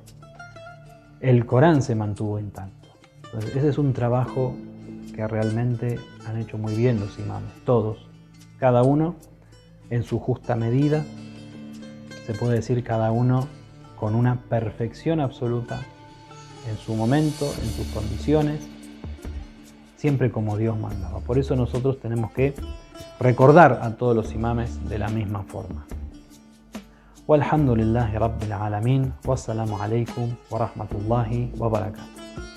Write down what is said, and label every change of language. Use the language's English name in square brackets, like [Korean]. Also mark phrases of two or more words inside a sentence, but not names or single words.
[Spanish] El Corán se mantuvo intacto. Entonces, ese es un trabajo que realmente han hecho muy bien los imames, todos, cada uno en su justa medida, se puede decir cada uno con una perfección absoluta en su momento, en sus condiciones, siempre como Dios mandaba. Por eso nosotros tenemos que recordar a todos los imames de la misma forma. [Arabic] والحمد لله رب العالمين. والسلام عليكم ورحمة الله وبركاته.